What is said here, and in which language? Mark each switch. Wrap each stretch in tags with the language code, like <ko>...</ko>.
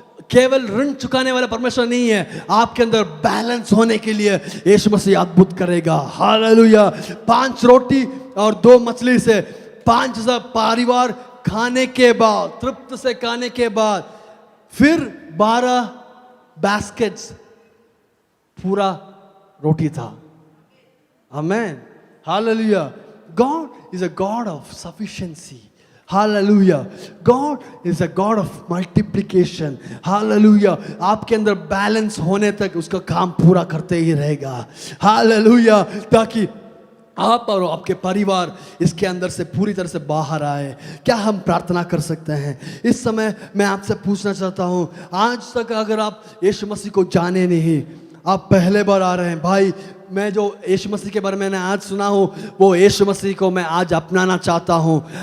<hi>केवल ऋण चुकाने वाला परमेश्वर नहीं है, आपके अंदर बैलेंस होने के लिए यीशु मसीह अद्भुत करेगा। हालेलुया। 5 रोटी और 2 मछली से 5,000 परिवार खाने के बाद, तृप्त से खाने के बाद, फिर 12 बास्केट्स पूरा रोटी था। आमेन। Hallelujah.</hi> <en>God is a God of sufficiency. Hallelujah. God is a God of multiplication. Hallelujah.</en> <hi>आपके अंदर बैलेंस होने तक उसका काम पूरा करते ही रहेगा। हालेलुया। ताकि आप और आपके परिवार इसके अंदर से पूरी तरह से बाहर आए। क्या हम प्रार्थना कर सकते हैं? इस समय मैं आपसे पूछना चाहता हूं, आज तक अगर आप यीशु मसीह को जाने नहीं, आप पहले बार आ रहे हैं, भाई मैं जो यीशु मसीह के बारे में मैंने आज सुना हूँ, वो यीशु मसीह को मैं आज अपनाना चाहता हूँ।</hi>